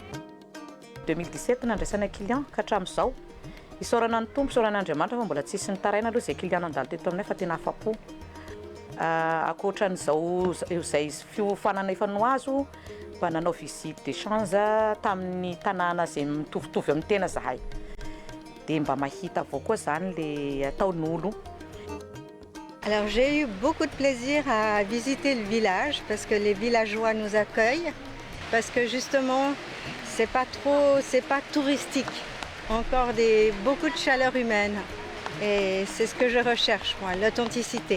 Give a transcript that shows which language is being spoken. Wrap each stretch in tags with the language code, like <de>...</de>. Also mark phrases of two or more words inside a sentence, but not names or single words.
<mg>2017 nandraisana client ka hatramin'izao isaorana ny tompo isaorana Andriamanitra fa mbola tsisy nitaraina aloha zay client nandalo teto aminay fa tena afa-po. Akoatran'izao izay fiofanana efa noazo mba nanao</mg> <fr>visite d'échange</fr> <mg>tamin'ny tanàna zay mitovitovy amin'ny tena zahay. De mba mahita avao koa zany le ataon'olo.</mg> <fr>Alors j'ai eu beaucoup de plaisir à visiter le village parce que les villageois nous accueillent, parce que justement c'est pas touristique, encore beaucoup de chaleur humaine et c'est ce que je recherche moi, l'authenticité.</fr>